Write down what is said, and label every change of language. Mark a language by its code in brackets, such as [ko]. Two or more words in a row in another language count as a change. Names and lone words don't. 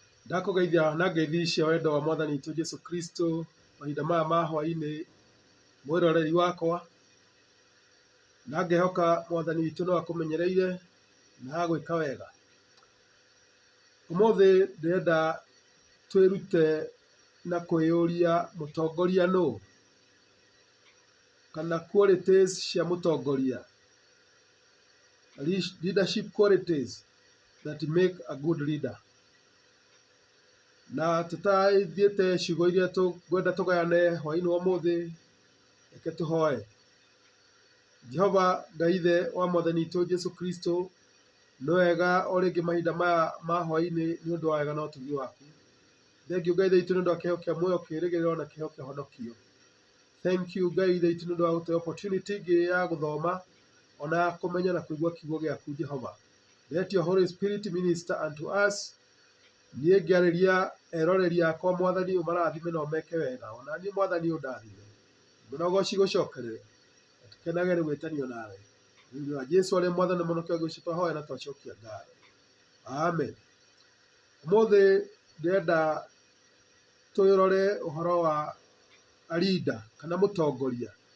[ki] Ndakugeithia na ngeithi cia wendo wa Mwathani witũ Jesu Kristo mahinda maya ma hwaĩ-inĩ mwĩroreri wakwa, na ngehoka Mwathani witũ no akũmenyereire na agwĩka wega. Ũmũthĩ ndĩrenda twĩrute na kwĩyũria mũtongoria nũũ, kana qualities cia mũtongoria, [en] leadership qualities that make a good leader. [ki] Na tũtathiĩte ciugo iria tũkwenda tũgayane hwaĩ-inĩ wa ũmũthĩ, reke tũhoe. Jehova Ngai ithe wa Mwathani witũ Jesu Kristo, nĩ wega o rĩngĩ mahinda maya ma hwaĩ-inĩ nĩ ũndũ wa wega na ũtugi waku. Thengiũ Ngai ithe witũ nĩ ũndũ wa kĩheo kĩa muoyo, kĩĩrĩgĩrĩro na kĩheo kĩa ũhonokio. [en] Thank you [ki] Ngai ithe witũ nĩ ũndũ wa gũtũhe opportunity ĩngĩ ya gũthoma ona ya kũmenya na kũigua kiugo gĩaku Jehova. [en] Let your Holy Spirit minister unto us. [ki] Niĩ ngĩarĩria eroreri akwa Mwathani ũmarathime na ũmeke wega, ona niĩ Mwathani ũndathime. Mũnogoci gũcokerere, tũkenage nĩ gwĩtanio nawe. Nĩ wa Jesu arĩ Mwathani mũhonokia gwĩcicio twahoya na twacokia ngatho. Amen. Ũmũthĩ ndĩrenda twĩrore ũhoro wa [en] a leader [ki] kana mũtongoria.